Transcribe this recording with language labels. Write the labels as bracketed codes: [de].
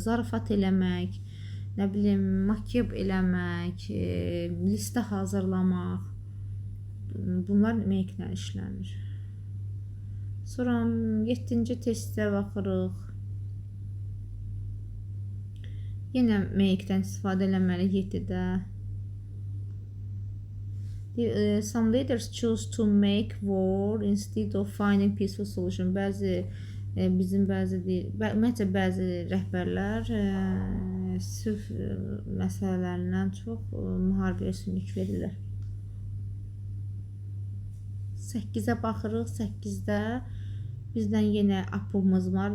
[az] Zarafat eləmək, nə bilim, makyaj eləmək, listə hazırlamaq. Bunlar make ilə işlənir. Sonra 7-ci testdə baxırıq. Yenə make-dən istifadə eləməli 7-də. [en] Some leaders choose to make war instead of finding peaceful solution. [az] Ümumiyyətlə bəzi rəhbərlər sülh məsələlərindən çox müharibəyə üstünlük verirlər. 8-ə baxırıq. 8-də bizdən yenə up-ımız var.